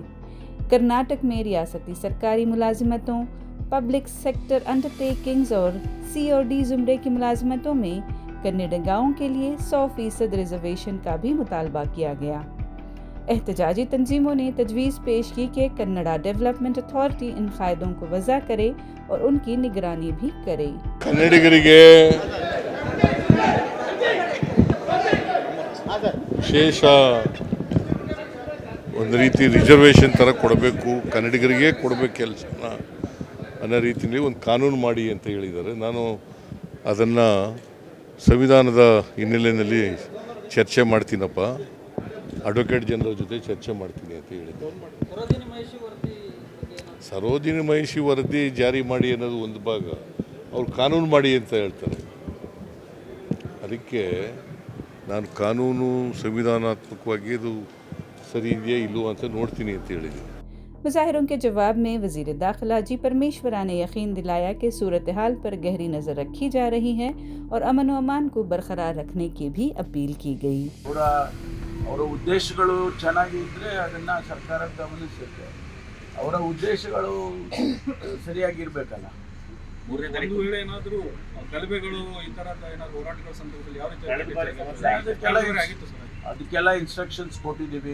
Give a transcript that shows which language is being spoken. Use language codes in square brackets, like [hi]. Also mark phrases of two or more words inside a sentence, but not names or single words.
[ur] کرناٹک میں ریاستی سرکاری ملازمتوں, [en] public sector undertakings [ur] اور COD زمرے کی ملازمتوں میں کنڑیگاؤں کے لیے 100% ریزرویشن کا بھی مطالبہ کیا گیا. احتجاجی تنظیموں نے تجویز پیش کی کہ کنڑا ڈیولپمنٹ اتھارٹی ان قاعدوں کو وضع کرے اور ان کی نگرانی بھی کرے. [kn] ಕನ್ನಡಿಗರಿಗೆ ವಿಶೇಷ ಒಂದು ರೀತಿ ರಿಸರ್ವೇಷನ್ ಥರ ಕೊಡಬೇಕು, ಕನ್ನಡಿಗರಿಗೆ ಕೊಡಬೇಕು ಕೆಲಸನ ಅನ್ನೋ ರೀತಿಯಲ್ಲಿ ಒಂದು ಕಾನೂನು ಮಾಡಿ ಅಂತ ಹೇಳಿದ್ದಾರೆ. ನಾನು ಅದನ್ನು ಸಂವಿಧಾನದ ಹಿನ್ನೆಲೆಯಲ್ಲಿ ಚರ್ಚೆ ಮಾಡ್ತೀನಪ್ಪ, ಅಡ್ವೊಕೇಟ್ ಜನರಲ್ ಜೊತೆ ಚರ್ಚೆ ಮಾಡ್ತೀನಿ ಅಂತ ಹೇಳಿದ್ದೆ. ಸರೋಜಿನಿ ಮಹಿಷಿ ವರದಿ ಜಾರಿ ಮಾಡಿ ಅನ್ನೋದು ಒಂದು ಭಾಗ, ಅವ್ರು ಕಾನೂನು ಮಾಡಿ ಅಂತ ಹೇಳ್ತಾರೆ. ಅದಕ್ಕೆ ನಾನು ಕಾನೂನು ಸಂವಿಧಾನಾತ್ಮಕವಾಗಿ ಇದು ಸರಿ ಇದೆಯಾ ಇಲ್ಲವೋ ಅಂತ ನೋಡ್ತೀನಿ ಅಂತ ಹೇಳಿದ್ದೀನಿ. [ur] مظاہروں کے جواب میں وزیر داخلہ جی پرمیشورا نے یقین دلایا کہ صورت حال پر گہری نظر رکھی جا رہی ہے اور امن و امان کو برقرار رکھنے کی بھی اپیل کی گئی. [kn] ಅವರ ಉದ್ದೇಶಗಳು ಚೆನ್ನಾಗಿದ್ದರೆ ಅದನ್ನು ಸರ್ಕಾರ ಗಮನಿಸುತ್ತೆ. ಅವರ ಉದ್ದೇಶಗಳು ಸರಿಯಾಗಿರಬೇಕಲ್ಲ. ಅದಕ್ಕೆಲ್ಲ ಇನ್ಸ್ಟ್ರಕ್ಷನ್ಸ್ ಕೊಟ್ಟಿದ್ದೀವಿ.